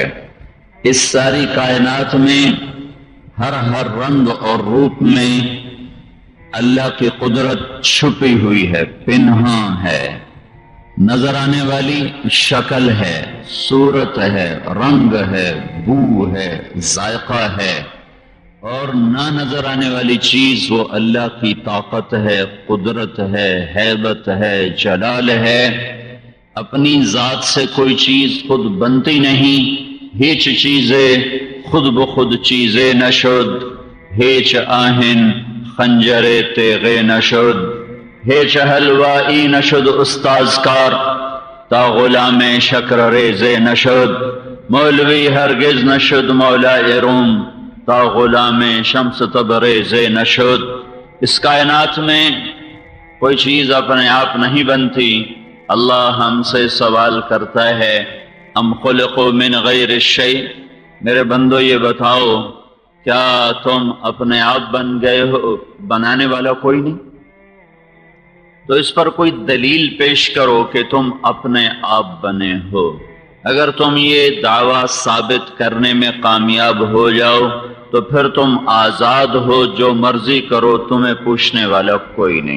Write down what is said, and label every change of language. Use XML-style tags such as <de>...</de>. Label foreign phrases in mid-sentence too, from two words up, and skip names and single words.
<ur>اس ساری کائنات میں ہر رنگ اور روپ میں اللہ کی قدرت چھپی ہوئی ہے، پنہاں ہے، نظر آنے والی شکل ہے، صورت ہے، رنگ ہے، بو ہے، ذائقہ ہے، اور نہ نظر آنے والی چیز وہ اللہ کی طاقت ہے، قدرت ہے، ہیبت ہے، جلال ہے۔ اپنی ذات سے کوئی چیز خود بنتی نہیں،</ur> <fa>ہیچ چیزیں خود بخود چیزیں نشد، ہیچ آہن خنجر تیغ نشد، ہیچ حلوائی نشد استازکار تا غلام شکر ریز نشد، مولوی ہرگز نشد مولا روم تا غلام شمس تبریز نشد۔</fa> <ur>اس کائنات میں کوئی چیز اپنے آپ نہیں بنتی۔ اللہ ہم سے سوال کرتا ہے</ur> <ar>ام خلقوا من غیر الشیء،</ar> <ur>میرے بندو یہ بتاؤ کیا تم اپنے آپ بن گئے ہو؟ بنانے والا کوئی نہیں؟ تو اس پر کوئی دلیل پیش کرو کہ تم اپنے آپ بنے ہو۔ اگر تم یہ دعویٰ ثابت کرنے میں کامیاب ہو جاؤ تو پھر تم آزاد ہو، جو مرضی کرو، تمہیں پوچھنے والا کوئی نہیں۔</ur>